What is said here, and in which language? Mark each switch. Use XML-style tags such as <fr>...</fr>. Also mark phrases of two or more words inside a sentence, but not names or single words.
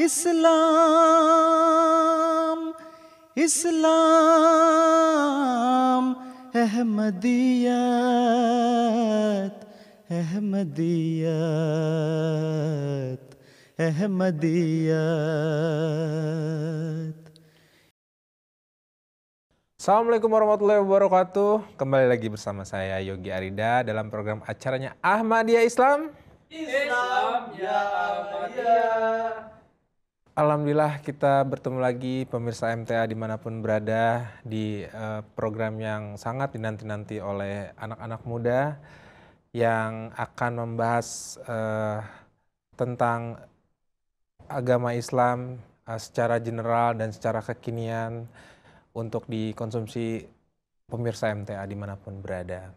<id>Islam, Islam, Ahmadiyat, Ahmadiyat, Ahmadiyat.</id> <ar>السلام عليكم ورحمة الله وبركاته.</ar> <id>Kembali lagi bersama saya Yogi Arida dalam program acaranya Ahmadiyah Islam. Islam ya Ahmadiyah. Alhamdulillah kita bertemu lagi pemirsa MTA dimanapun berada di program yang sangat dinanti-nanti oleh anak-anak muda yang akan membahas tentang agama Islam secara general dan secara kekinian untuk dikonsumsi pemirsa MTA dimanapun berada.</id>